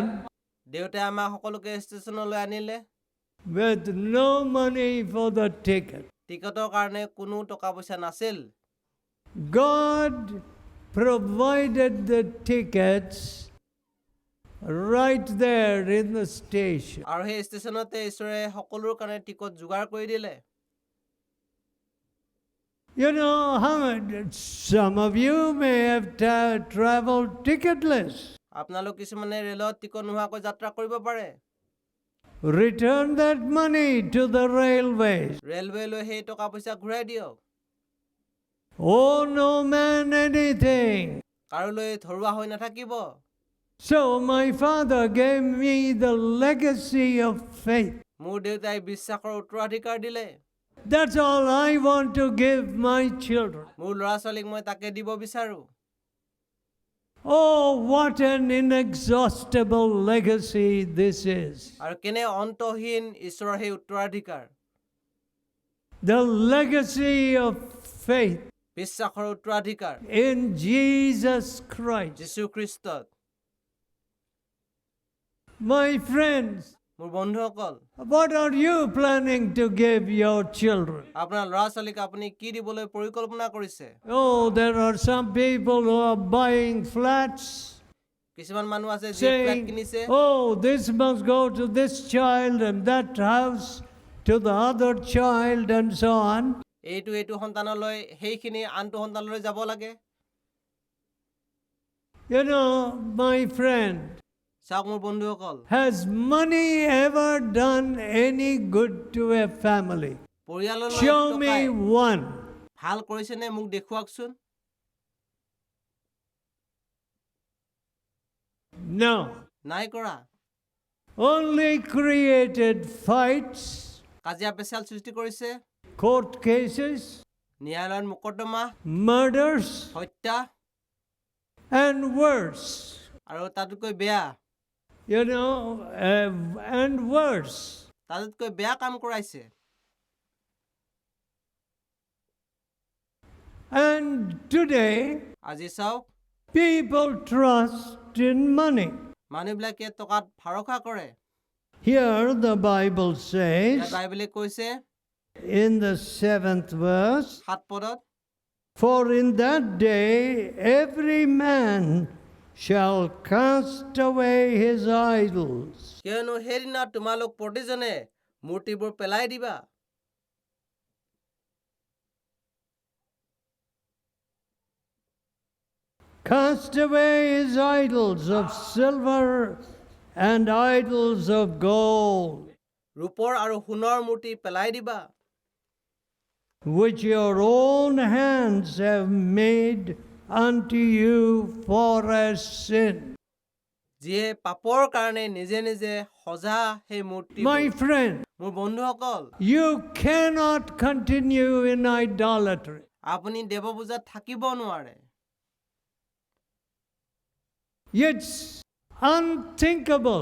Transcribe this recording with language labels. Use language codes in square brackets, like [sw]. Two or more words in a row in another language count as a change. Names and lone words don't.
[as] দেউতাই আমাক সকলোকে ষ্টেচনলৈ আনিলে। [en] with no money for the ticket. [as] টিকটৰ কাৰণে কোনো টকা পইচা নাছিল। [en] God provided the tickets right there in the station. [as] আৰু সেই ষ্টেচনতে ঈশ্বৰে সকলোৰ কাৰণে টিকট যোগাৰ কৰি দিলে। [en] You know, some of you may have traveled ticketless. [as] আপোনালোক কিছুমানে ৰেলত টিকট নোহোৱাকৈ যাত্ৰা কৰিব পাৰে। [en] Return that money to the railways. [as] ৰেলৱেলৈ সেই টকা পইচা ঘূৰাই দিয়ক। [en] Owe no man anything. [as] কাৰোলৈ ধৰুৱা হৈ নাথাকিব। [en] So my father gave me the legacy of faith. [as] মোৰ দেউতাই বিশ্বাসৰ উত্তৰাধিকাৰ দিলে। [en] That's all I want to give my children. [as] মোৰ ল'ৰা ছোৱালীক মই তাকে দিব বিচাৰো। [en] Oh, what an inexhaustible legacy this is. [as] আৰু কেনে অন্তহীন ঈশ্বৰৰ সেই উত্তৰাধিকাৰ। [en] The legacy of faith [as] বিশ্বাসৰ উত্তৰাধিকাৰ [en] in Jesus Christ. [as] যীশু খ্ৰীষ্টত। [en] My friends, [as] মোৰ বন্ধুসকল, [en] what are you planning to give your children? [as] আপোনাৰ ল'ৰা ছোৱালীক আপুনি কি দিবলৈ পৰিকল্পনা কৰিছে? [en] Oh, there are some people who are buying flats, [as] কিছুমান মানুহ আছে যি ফ্লেট [en] saying, [as] কিনিছে। [en] oh, this must go to this child and that house to the other child and so on. [as] এইটো সন্তানলৈ সেইখিনি আনটো সন্তানলৈ যাব লাগে। [en] You know, my friend, [as] চাওক মোৰ বন্ধুসকল, [en] has money ever done any good to a family? [as] পৰিয়াললৈ [en] Show me [as] টকাই [en] one. [as] ভাল কৰিছেনে মোক দেখুৱাকচোন। [en] No. [as] নাই কৰা। [en] Only created fights, [as] কাজিয়া পেচাল সৃষ্টি কৰিছে, [en] court cases, [as] ন্যায়ালয়ত মোকদ্দমা, [en] murders, [as] হত্যা [en] and worse. [as] আৰু তাতকৈ বেয়া, [en] You know, and worse. [as] তাতকৈ বেয়া কাম কৰাইছে। [en] And today, [as] আজি চাওক, [en] people trust in money. [as] মানুহবিলাকে টকাত ভৰসা কৰে। [en] Here the Bible [as] ইয়াত [en] says [as] বাইবেলে কৈছে [en] in the 7th verse, [as] 7 পদত, [en] for in that day every man shall cast away his idols. [as] কিয়নো সেইদিনা তোমালোক প্ৰতিজনে মূৰ্তিবোৰ পেলাই দিবা। [en] Cast away his idols of silver and idols of gold, [as] ৰূপৰ আৰু সোণৰ মূৰ্তি পেলাই দিবা, [en] which your own hands have made unto you for a sin. [as] যিয়ে পাপৰ কাৰণে নিজে নিজে সজা সেই মূৰ্তি। [en] My friend, [as] মোৰ বন্ধুসকল, [en] you cannot continue in idolatry. [as] আপুনি দেৱপূজাত থাকিব নোৱাৰে। [en] It's unthinkable.